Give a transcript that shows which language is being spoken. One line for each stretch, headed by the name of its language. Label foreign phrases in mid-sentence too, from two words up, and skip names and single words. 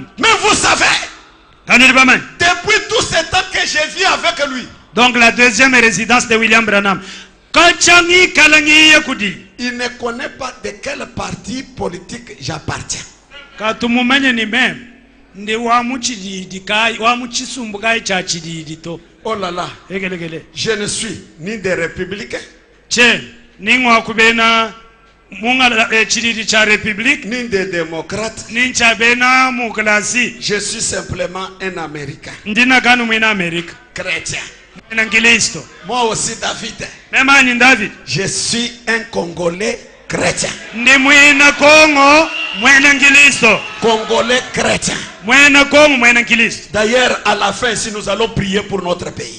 French: Mais vous savez, depuis tout ce temps que je vis avec lui, donc la deuxième résidence de William Branham, il ne connaît pas de quel parti politique j'appartiens.
Luba-Lulua: ndi wa muchididi kai wa muchisumbu kai cha chididi to.
French: Oh là là. Je ne suis ni des républicains.
Luba-Lulua: Che ningwa kubena munga chididi cha république
French: ni des démocrates.
Luba-Lulua: Ni cha bena muklasi.
French: Je suis simplement un américain.
Luba-Lulua: Ndina kanu mwina Amerika.
French: Chrétien. Moi aussi David. Même David. Je suis un Congolais chrétien. Congolais chrétien. D'ailleurs, à la fin, si nous allons prier pour notre pays.